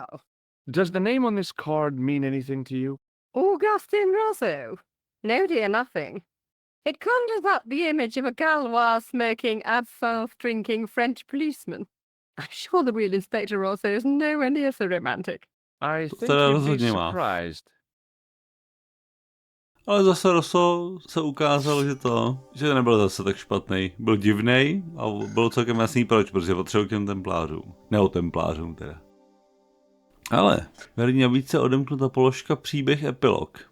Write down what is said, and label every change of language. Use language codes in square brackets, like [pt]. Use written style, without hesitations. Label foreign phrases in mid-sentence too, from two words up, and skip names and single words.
[en] Does the name on this card mean anything to you? Augustine Rosso? No, dear, nothing. It conjures up the image of a Gaulois smoking, absinthe drinking French policeman. I'm sure the real Inspector Rosso is nowhere near so romantic. I [cs] To [en] think [cs] teda [en] you'd be [cs] rozhodně má. [en] surprised. [cs] Ale zase Rosso se ukázalo, že nebyl zase tak špatný. Byl divnej a bylo celkem jasný proč, protože potřeboval k těm templářům. Ne templářům teda. Ale v herní nabídce odemknuta položka příběh epilog.